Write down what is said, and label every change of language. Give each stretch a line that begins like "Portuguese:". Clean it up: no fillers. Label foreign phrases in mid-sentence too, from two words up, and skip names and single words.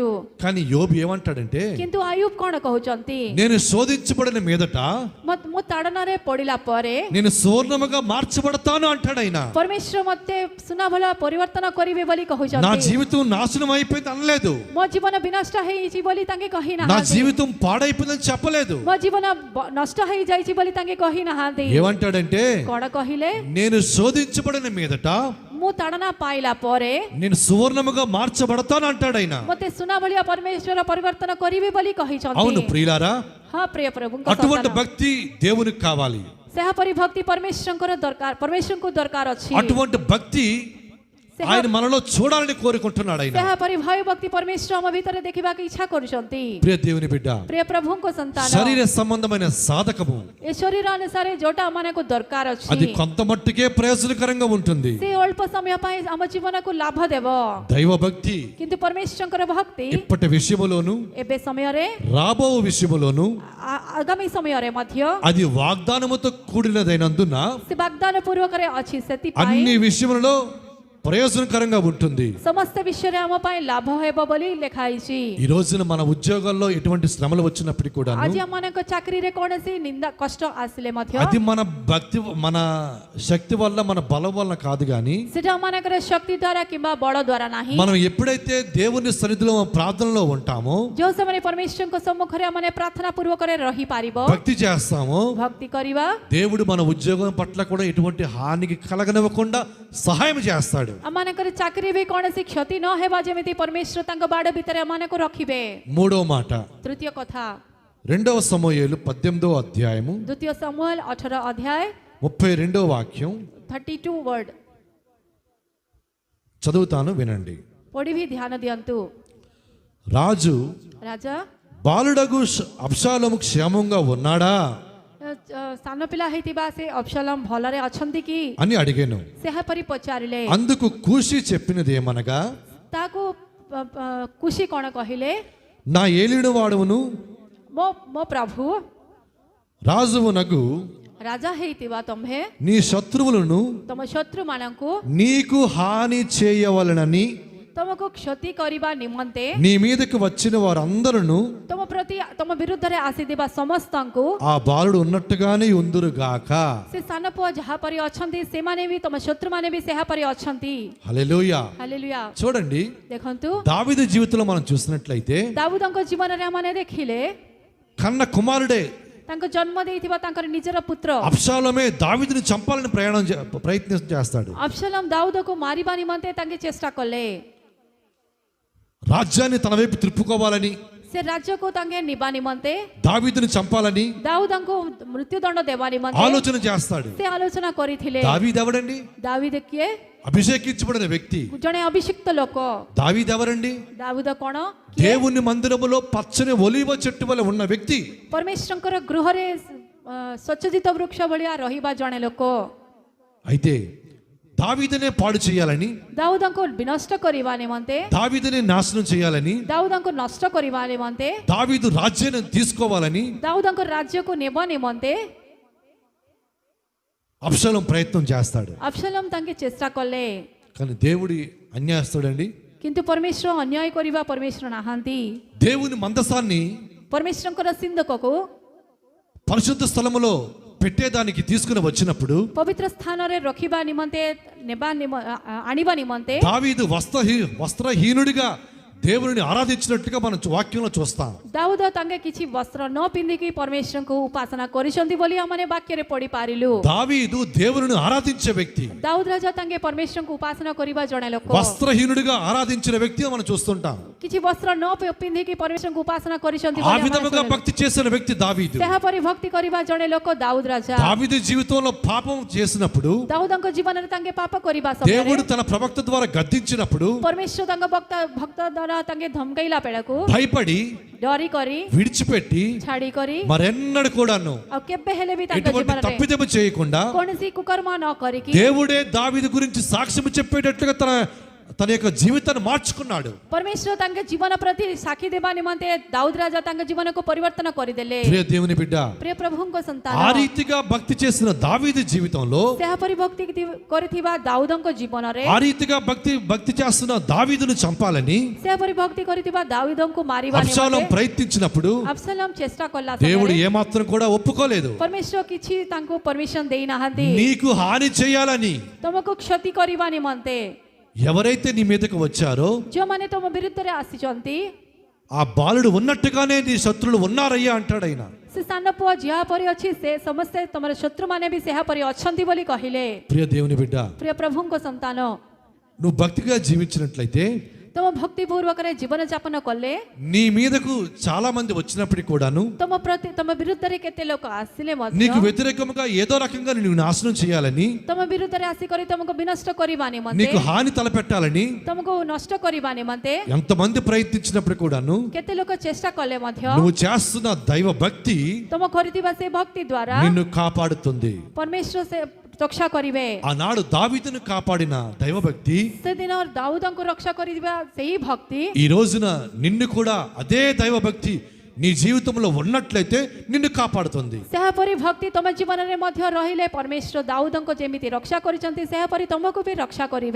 Telugu: కానీ యోబు ఏమంటాడంటే,
Odia: କିନ୍ତୁ ଆୟୁବ କଣ କହୁଛନ୍ତି?
Telugu: నేను శోధించబడిన మీదట
Odia: ମୁଁ ତାଡ଼ନାରେ ପଡ଼ିଲା ପରେ
Telugu: నేను సువర్ణముగా మార్చబడతాను అంటాడు ఆయన.
Odia: ପରମେଶ୍ୱର ମୋତେ ସୁନା ଭଳି ପରିବର୍ତ୍ତନ କରିବେ ବୋଲି
Telugu: నా
Odia: କହୁଛନ୍ତି।
Telugu: జీవితం నాశనం అయిపోయింది అనలేదు,
Odia: ମୋ ଜୀବନ ବିନଷ୍ଟ ହେଇଛି ବୋଲି ତାଙ୍କେ
Telugu: నా
Odia: କହିନାହାନ୍ତି।
Telugu: జీవితం పాడైపోయిందని చెప్పలేదు.
Odia: ମୋ ଜୀବନ ନଷ୍ଟ ହେଇଯାଇଛି ବୋଲି ତାଙ୍କେ କହିନାହାନ୍ତି।
Telugu: ఏమంటాడంటే,
Odia: କଣ କହିଲେ?
Telugu: నేను శోధించబడిన మీదట
Odia: ମୁଁ ତାଡ଼ନା ପାଇଲା ପରେ
Telugu: నేను సువర్ణముగా మార్చబడతాను అంటాడు ఆయన.
Odia: ମୋତେ ସୁନା ଭଳିଆ ପରମେଶ୍ୱର ପରିବର୍ତ୍ତନ କରିବେ ବୋଲି କହିଛନ୍ତି।
Telugu: అవును ప్రియులారా,
Odia: ହଁ ପ୍ରିୟ ପ୍ରଭୁଙ୍କ
Telugu: అటువంటి
Odia: ସନ୍ତାନ,
Telugu: భక్తి దేవునికి కావాలి.
Odia: ସେହାପରି ଭକ୍ତି ପରମେଶ୍ୱରଙ୍କର ଦରକାର, ପରମେଶ୍ୱରଙ୍କୁ ଦରକାର ଅଛି।
Telugu: అటువంటి భక్తి ఆయన మనలో చూడాలని కోరుకుంటున్నాడు ఆయన.
Odia: ସେହାପରି ଭୟ ଭକ୍ତି ପରମେଶ୍ୱର ଆମ ଭିତରେ ଦେଖିବାକୁ ଇଚ୍ଛା କରୁଛନ୍ତି।
Telugu: ప్రియ దేవుని బిడ్డ,
Odia: ପ୍ରିୟ ପ୍ରଭୁଙ୍କ ସନ୍ତାନ,
Telugu: శరీర సంబంధమైన సాధకము
Odia: ଏ ଶରୀର ଅନୁସାରେ ଯୋଉଟା ଆମମାନଙ୍କୁ ଦରକାର ଅଛି,
Telugu: అది కొంత మట్టుకే ప్రయోజనకరంగా ఉంటుంది.
Odia: ସେ ଅଳ୍ପ ସମୟ ପାଇଁ ଆମ ଜୀବନକୁ ଲାଭ ଦେବ।
Telugu: దైవ భక్తి
Odia: କିନ୍ତୁ ପରମେଶ୍ୱରଙ୍କର ଭକ୍ତି
Telugu: ఇప్పటి విషయములోను
Odia: ଏବେ ସମୟରେ,
Telugu: రాబో విషయములోను
Odia: ଆଗାମୀ ସମୟରେ ମଧ୍ୟ
Telugu: అది వాగ్దానముతో కూడినదైనందున
Odia: ସେ ବାଗଦାନ ପୂର୍ବକରେ ଅଛି। ସେଥିପାଇଁ
Telugu: అన్ని విషయములలో ప్రయోజనకరంగా ఉంటుంది.
Odia: ସମସ୍ତ ବିଷୟରେ ଆମ ପାଇଁ ଲାଭ ହେବ ବୋଲି ଲେଖା ହେଇଛି।
Telugu: ఈ రోజున మన ఉద్యోగాల్లో ఎటువంటి శ్రమలు వచ్చినప్పటికీ కూడా
Odia: ଆଜି ଆମମାନଙ୍କ ଚାକିରିରେ କୌଣସି ନିନ୍ଦା କଷ୍ଟ ଆସିଲେ ମଧ୍ୟ
Telugu: అది మన భక్తి, మన శక్తి వల్ల, మన బలం వల్ల కాదు గాని,
Odia: ସେଟା ଆମମାନଙ୍କର ଶକ୍ତି ଦ୍ୱାରା କିମ୍ବା ବଳ ଦ୍ୱାରା ନାହିଁ।
Telugu: మనం ఎప్పుడైతే దేవుని సన్నిధిలో ప్రార్థనలో ఉంటామో,
Odia: ଯେଉଁ ସମୟରେ ପରମେଶ୍ୱରଙ୍କ ସମ୍ମୁଖରେ ଆମେ ପ୍ରାର୍ଥନା ପୂର୍ବକରେ ରହିପାରିବ,
Telugu: భక్తి చేస్తామో,
Odia: ଭକ୍ତି କରିବା,
Telugu: దేవుడు మన ఉద్యోగం పట్ల కూడా ఎటువంటి హానికి కలగనివ్వకుండా సహాయం చేస్తాడు.
Odia: ଆମମାନଙ୍କର ଚାକିରି ବି କୌଣସି କ୍ଷତି ନ ହେବା ଯେମିତି ପରମେଶ୍ୱର ତାଙ୍କ ବାଡ଼ ଭିତରେ ଆମମାନଙ୍କୁ ରଖିବେ।
Telugu: మూడో మాట,
Odia: ତୃତୀୟ କଥା,
Telugu: 2వ సమూయేలు 18వ అధ్యాయము
Odia: ଦ୍ୱିତୀୟ ସମୁଏଲ 18 ଅଧ୍ୟାୟ
Telugu: 32వ వాక్యం
English: 32 వర్డ్
Telugu: చదువుతాను, వినండి.
Odia: ପଢ଼ିବି, ଧ୍ୟାନ ଦିଅନ୍ତୁ।
Telugu: రాజు
Odia: ରାଜା,
Telugu: బాలుడగు అబ్షాలోము క్షేమంగా ఉన్నాడా
Odia: ସାନ ପିଲା ହେଇଥିବା ସେ ଅବସଲମ ଭଲରେ ଅଛନ୍ତି କି
Telugu: అని అడిగాను.
Odia: ସେହାପରି ପଚାରିଲେ।
Telugu: అందుకు కూషి చెప్పినది ఏమనగా,
Odia: ତାକୁ କୁଶି କ'ଣ କହିଲେ,
Telugu: నా ఏలిన వాడవును
Odia: ମୋ ପ୍ରଭୁ
Telugu: రాజువునగు
Odia: ରାଜା ହେଇଥିବା ତମ୍ଭେ
Telugu: నీ శత్రువులను
Odia: ତମ ଶତ୍ରୁମାନଙ୍କୁ
Telugu: నీకు హాని చేయవలనని
Odia: ତମକୁ କ୍ଷତି କରିବା ନିମନ୍ତେ
Telugu: నీ మీదకు వచ్చిన వారందరూ
Odia: ତମ ପ୍ରତି ତମ ବିରୁଦ୍ଧରେ ଆସିଥିବା ସମସ୍ତଙ୍କୁ
Telugu: ఆ బాలుడు ఉన్నట్టుగానే ఉందురుగాక.
Odia: ସେ ସାନ ପୁଅ ଯାହା ପରି ଅଛନ୍ତି ସେମାନେ ବି ତମ ଶତ୍ରୁମାନେ ବି ସେହା ପରି ଅଛନ୍ତି।
Telugu: హల్లెలూయా.
Odia: ହାଲେଲୁୟା।
Telugu: చూడండి,
Odia: ଦେଖନ୍ତୁ,
Telugu: దావీదు జీవితంలో మనం చూసినట్లయితే
Odia: ଦାଉଦଙ୍କ ଜୀବନରେ ଆମମାନେ ଦେଖିଲେ
Telugu: కన్న కుమారుడే
Odia: ତାଙ୍କ ଜନ୍ମ ଦେଇଥିବା ତାଙ୍କର ନିଜର ପୁତ୍ର
Telugu: అబ్షాలోమే దావీదుని చంపాలని ప్రయత్నం చేస్తాడు.
Odia: అబ్షలోం ଦାଉଦକୁ ମାରିବା ନିମନ୍ତେ ତାଙ୍କେ ଚେଷ୍ଟା କଲେ।
Telugu: రాజ్యాన్ని తన వైపు త్రిప్పుకోవాలని,
Odia: ସେ ରାଜ୍ୟକୁ ତାଙ୍କେ ନିବା ନିମନ୍ତେ,
Telugu: దావీదుని చంపాలని
Odia: ଦାଉଦଙ୍କୁ ମୃତ୍ୟୁଦଣ୍ଡ ଦେବା ନିମନ୍ତେ
Telugu: ఆలోచన చేస్తాడు.
Odia: ସେ ଆଲୋଚନା କରିଥିଲେ।
Telugu: దావీదు ఎవడండి?
Odia: ଦାଉଦ କିଏ?
Telugu: అభిషేకించబడిన వ్యక్తి.
Odia: ଜଣେ ଅଭିଷିକ୍ତ ଲୋକ।
Telugu: దావీదు ఎవరండి?
Odia: ଦାଉଦ କ'ଣ?
Telugu: దేవుని మందిరములో పచ్చని ఒలీవ చెట్టు వలె ఉన్న వ్యక్తి.
Odia: ପରମେଶ୍ୱରଙ୍କର ଗୃହରେ ସ୍ୱଚ୍ଛଜିତ ବୃକ୍ଷ ଭଳିଆ ରହିବା ଜଣେ ଲୋକ।
Telugu: అయితే దావీదునే పాడు చేయాలని,
Odia: ଦାଉଦଙ୍କୁ ବିନଷ୍ଟ କରିବା ନିମନ୍ତେ,
Telugu: దావీదునే నాశనం చేయాలని,
Odia: ଦାଉଦଙ୍କୁ ନଷ୍ଟ କରିବା ନିମନ୍ତେ,
Telugu: దావీదు రాజ్యాన్ని తీసుకోవాలని
Odia: ଦାଉଦଙ୍କ ରାଜ୍ୟକୁ ନେବ ନିମନ୍ତେ
Telugu: అబ్షాలోం ప్రయత్నం చేస్తాడు.
Odia: అబ్షలోం ତାଙ୍କେ ଚେଷ୍ଟା କଲେ।
Telugu: కానీ దేవుడి అన్యాయస్తుడండి.
Odia: କିନ୍ତୁ ପରମେଶ୍ୱର ଅନ୍ୟାୟ କରିବା ପରମେଶ୍ୱର ନାହାନ୍ତି।
Telugu: దేవుని మందసాన్ని
Odia: ପରମେଶ୍ୱରଙ୍କର ସିନ୍ଦକକୁ
Telugu: పరిశుద్ధ స్థలములో పెట్టేదానికి తీసుకుని వచ్చినప్పుడు
Odia: ପବିତ୍ର ସ୍ଥାନରେ ରଖିବା ନିମନ୍ତେ ଆଣିବା ନିମନ୍ତେ
Telugu: దావీదు వస్త్రహీనుడిగా దేవుని ఆరాధించినట్టుగా మనం వాక్యంలో చూస్తాం.
Odia: ଦାଉଦ ତାଙ୍କେ କିଛି ବସ୍ତ୍ର ନ ପିନ୍ଧିକି ପରମେଶ୍ୱରଙ୍କୁ ଉପାସନା କରିଛନ୍ତି ବୋଲି ଆମେ ବାକ୍ୟରେ ପଢି ପାରିଲୁ।
Telugu: దావీదు దేవుని ఆరాధించే వ్యక్తి.
Odia: ଦାଉଦ ରାଜା ତାଙ୍କେ ପରମେଶ୍ୱରଙ୍କୁ ଉପାସନା କରିବା ଜଣେ ଲୋକ।
Telugu: వస్త్రహీనుడిగా ఆరాధించిన వ్యక్తి మనం చూస్తుంటాం.
Odia: କିଛି ବସ୍ତ୍ର ନ ପିନ୍ଧିକି ପରମେଶ୍ୱରଙ୍କୁ ଉପାସନା କରିଛନ୍ତି
Telugu: ఆ విధముగా భక్తి చేసిన వ్యక్తి దావీదు.
Odia: ସେହାପରି ଭକ୍ତି କରିବା ଜଣେ ଲୋକ ଦାଉଦ ରାଜା।
Telugu: దావీదు జీవితంలో పాపం చేసినప్పుడు,
Odia: ଦାଉଦଙ୍କ ଜୀବନରେ ତାଙ୍କେ ପାପ କରିବା ସମୟରେ
Telugu: దేవుడు తన ప్రవక్త ద్వారా గద్దించినప్పుడు
Odia: ପରମେଶ୍ୱର ତାଙ୍କ ଭକ୍ତ ଦ୍ୱାରା ତାଙ୍କେ ଧମକେଇଲା ବେଳକୁ
Telugu: భయపడి
Odia: ଡରି କରି
Telugu: విడిచిపెట్టి
Odia: ଛାଡି କରି
Telugu: మరెన్నడూ కూడాను
Odia: ଆଉ କେବେ ହେଲେ ବି ତାଙ୍କ
Telugu: ఎటువంటి
Odia: ଜୀବନରେ
Telugu: తప్పిదము చేయకుండా
Odia: କୌଣସି କୁକର୍ମ ନ କରିକି
Telugu: దేవుడే దావీదు గురించి సాక్ష్యం చెప్పేటట్లుగా తన యొక్క జీవితాన్ని మార్చుకున్నాడు.
Odia: ପରମେଶ୍ୱର ତାଙ୍କ ଜୀବନ ପ୍ରତି ସାକ୍ଷୀ ଦେବା ନିମନ୍ତେ ଦାଉଦ ରାଜା ତାଙ୍କ ଜୀବନକୁ ପରିବର୍ତ୍ତନ କରିଦେଲେ।
Telugu: ప్రియ దేవుని బిడ్డ,
Odia: ପ୍ରିୟ ପ୍ରଭୁଙ୍କ ସନ୍ତାନ,
Telugu: ఆ రీతిగా భక్తి చేసిన దావీదు జీవితంలో,
Odia: ସେହାପରି ଭକ୍ତି କରିଥିବା ଦାଉଦଙ୍କ ଜୀବନରେ,
Telugu: ఆ రీతిగా భక్తి చేస్తున్న దావీదును చంపాలని
Odia: ସେହାପରି ଭକ୍ତି କରିଥିବା ଦାଉଦଙ୍କୁ ମାରିବା
Telugu: అబ్షాలోం
Odia: ନିମନ୍ତେ
Telugu: ప్రయత్నించినప్పుడు
Odia: అబ్షలోం ଚେଷ୍ଟା କଲା
Telugu: దేవుడు
Odia: ସମୟରେ
Telugu: ఏమాత్రం కూడా ఒప్పుకోలేదు.
Odia: ପରମେଶ୍ୱର କିଛି ତାଙ୍କୁ ପରମିଶନ ଦେଇନାହାନ୍ତି।
Telugu: నీకు హాని చేయాలని
Odia: ତମକୁ କ୍ଷତି କରିବା ନିମନ୍ତେ
Telugu: ఎవరైతే నీ మీదకు వచ్చారో
Odia: ଯେଉଁମାନେ ତମ ବିରୁଦ୍ଧରେ ଆସିଛନ୍ତି
Telugu: ఆ బాలుడు ఉన్నట్టుగానే నీ శత్రులు ఉన్నారయ్యా అంటాడు ఆయన.
Odia: ସେ ସାନ ପୁଅ ଯାହା ପରି ଅଛି ସେ ସମସ୍ତେ ତମର ଶତ୍ରୁମାନେ ବି ସେହା ପରି ଅଛନ୍ତି ବୋଲି କହିଲେ।
Telugu: ప్రియ దేవుని బిడ్డ,
Odia: ପ୍ରିୟ ପ୍ରଭୁଙ୍କ ସନ୍ତାନ,
Telugu: నువ్వు భక్తిగా జీవించినట్లయితే
Odia: ତ ତମ ଭକ୍ତିପୂର୍ବକରେ ଜୀବନ ଯାପନ କଲେ
Telugu: నీ మీదకు చాలా మంది వచ్చినప్పటికీ కూడాను
Odia: ତମ ବିରୁଦ୍ଧରେ କେତେ ଲୋକ ଆସିଲେ
Telugu: నీకు
Odia: ମଧ୍ୟ
Telugu: వ్యతిరేకముగా ఏదో రకంగా నిన్ను నాశనం చేయాలని,
Odia: ତମ ବିରୁଦ୍ଧରେ ଆସିକରି ତମକୁ ବିନଷ୍ଟ କରିବା ନିମନ୍ତେ,
Telugu: నీకు హాని తలపెట్టాలని
Odia: ତମକୁ ନଷ୍ଟ କରିବା ନିମନ୍ତେ
Telugu: ఎంతమంది ప్రయత్నించినప్పుడు కూడాను
Odia: କେତେ ଲୋକ ଚେଷ୍ଟା କଲେ ମଧ୍ୟ
Telugu: నువ్వు చేస్తున్న దైవ భక్తి
Odia: ତମ କରିଥିବା ସେ ଭକ୍ତି ଦ୍ୱାରା
Telugu: నిన్ను కాపాడుతుంది.
Odia: ପରମେଶ୍ୱର ସେ ରକ୍ଷା କରିବେ।
Telugu: ఆనాడు దావీదును కాపాడిన దైవభక్తి
Odia: ସେଦିନ ଦାଉଦଙ୍କୁ ରକ୍ଷା କରିବା ସେହି ଭକ୍ତି
Telugu: ఈ రోజున నిన్ను కూడా అదే దైవభక్తి నీ జీవితంలో ఉన్నట్లయితే నిన్ను కాపాడుతుంది.
Odia: ସେହାପରି ଭକ୍ତି ତମ ଜୀବନରେ ମଧ୍ୟ ରହିଲେ ପରମେଶ୍ୱର ଦାଉଦଙ୍କୁ ଯେମିତି ରକ୍ଷା କରିଛନ୍ତି ସେହାପରି ତମକୁ ବି ରକ୍ଷା କରିବେ।